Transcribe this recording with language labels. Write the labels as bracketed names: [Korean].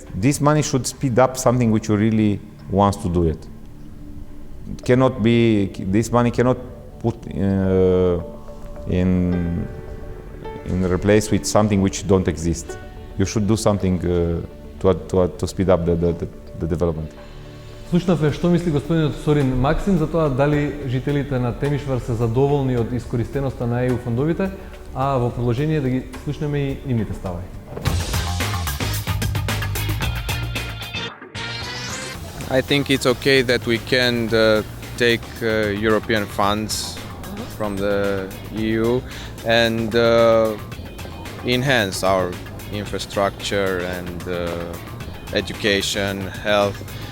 [English] This money should speed up something which you really wants to do it. Cannot be, this money cannot put in replace with something which don't exist. You should do something to speed up the development. [Macedonian] Слушнавме што мисли господинот Сорин Максим за тоа дали жителите на Темишвар се задоволни од искористеноста на EU фондовите, а во продолжение да ги слушнеме и нивните ставови. [English] I think it's okay that we can take European funds from the EU and enhance our infrastructure and education, health.